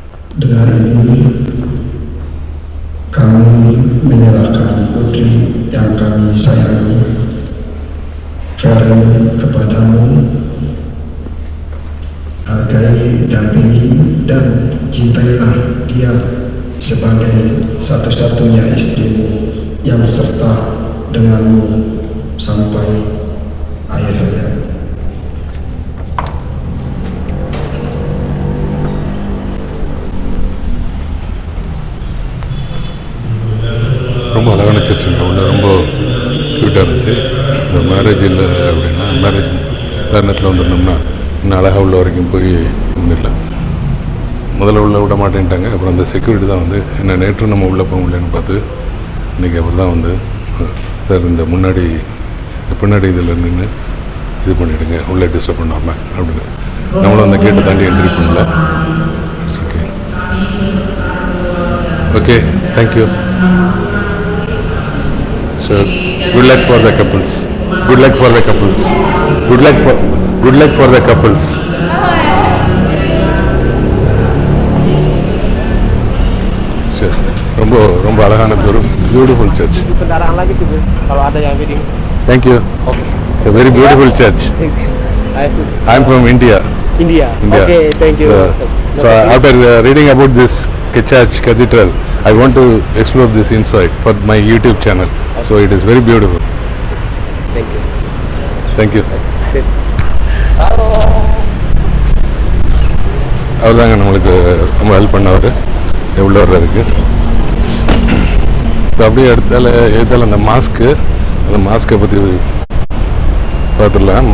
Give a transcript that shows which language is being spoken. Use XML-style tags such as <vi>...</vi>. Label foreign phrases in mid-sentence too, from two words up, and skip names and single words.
<id>Dengan ini kami menyerahkan putri yang kami sayangi, Feren, kepadamu. Hargai, dampingi, dan cintailah dia sebagai satu-satunya istrimu yang serta denganmu sampai akhir hayat.</id> <ta>ரொம்ப அழகான சர்ச்சுங்க. உள்ள ரொம்ப க்யூட்டாக இருந்துச்சு. இந்த மேரேஜ் இல்லை அப்படின்னா மேரேஜ் நேரத்தில் வந்துருந்தோம்னா இன்னும் அழகாக உள்ள வரைக்கும் போய் இருந்துடலாம். முதல்ல உள்ள விட மாட்டேன்ட்டாங்க. அப்புறம் அந்த செக்யூரிட்டி தான் வந்து என்ன நேற்று நம்ம உள்ளே போக முடியலன்னு பார்த்து இன்றைக்கி அப்புறம் தான் வந்து சார் இந்த பின்னாடி இதில் நின்று இது பண்ணிவிடுங்க, உள்ளே டிஸ்டர்ப் பண்ணாமல் அப்படின்னு. நம்மளும் அந்த கேட்டை தாண்டி என்ட்ரி பண்ணல.</ta> <en>okay okay, தேங்க்யூ. So, good luck for the couples. Good luck for the couples. Good luck for the couples. Sure.</en> <ta>ரொம்ப அழகான</ta> <en>beautiful church.</en> <id>Kendaraan lagi tuh, kalau ada yang wedding.</id> <en>Thank you. Okay. It's a very beautiful church. I am from India. India. Okay, thank you. So after reading about this church cathedral, I want to explore this inside for my YouTube channel. So it is very beautiful. Thank you. Thank you. Sit. Halo.</en> <ta>அவர்தாங்க நம்மளுக்கு ரொம்ப ஹெல்ப் பண்ணவர் எவ்வளோ வர்றதுக்கு. இப்போ அப்படியே எடுத்தால அந்த மாஸ்க்கை பற்றி பார்த்துடலாம்.</ta>